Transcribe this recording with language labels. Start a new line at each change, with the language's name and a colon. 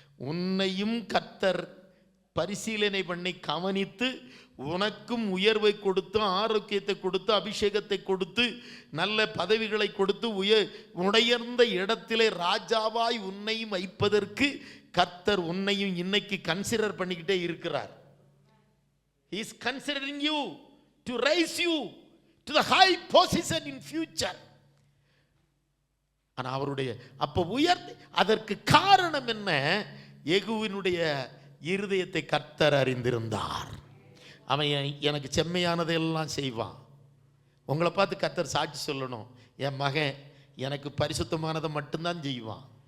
Tamil: உன்னையும் கர்த்தர் பரிசீலனை பண்ணி கவனித்து உனக்கும் உயர்வை கொடுத்து, ஆரோக்கியத்தை கொடுத்து, அபிஷேகத்தை கொடுத்து, நல்ல பதவிகளை கொடுத்து, உயர்ந்த இடத்திலே ராஜாவாய் உன்னையும் வைப்பதற்கு கர்த்தர் உன்னையும் இன்னைக்கு கன்சிடர் பண்ணிக்கிட்டே இருக்கிறார்.
English: He is considering you to raise you to the high position in future.
Tamil: ஆனா அவருடைய அப்ப அதற்கு காரணம் என்ன? யெகூவினுடைய இருதயத்தை கர்த்தர் அறிந்திருந்தார். அவன் எனக்கு செம்மையானதையெல்லாம் செய்வான். உங்களை பார்த்து கர்த்தர் சாட்சி சொல்லணும், என் மகன் எனக்கு பரிசுத்தமானதை மட்டும்தான் செய்வான்.